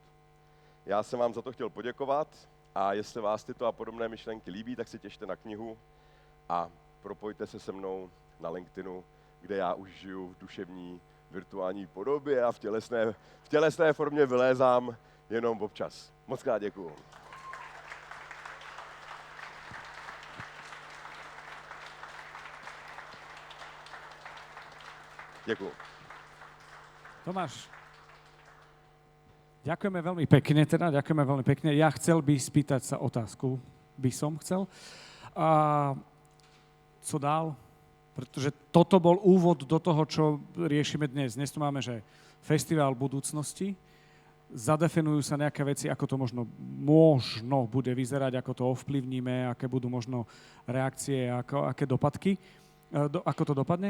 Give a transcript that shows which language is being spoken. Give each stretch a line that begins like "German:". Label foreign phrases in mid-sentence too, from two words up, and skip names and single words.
Czech: Já jsem vám za to chtěl poděkovat a jestli vás tyto a podobné myšlenky líbí, tak si těšte na knihu a propojte se se mnou na LinkedInu, kde já už žiju v duševní virtuální podobě a v tělesné formě vylézám jenom občas. Moc krát děkuju. Děkuju.
Slovak: Tomáš, ďakujeme veľmi pekne. Ja chcel by spýtať sa otázku,
Czech: A co dál?
Slovak: Pretože toto bol úvod do toho, čo riešime dnes. Dnes tu máme, že festival budúcnosti, zadefinujú sa nejaké veci, ako to možno bude vyzerať, ako to ovplyvníme, aké budú možno reakcie, aké dopadky, ako to dopadne.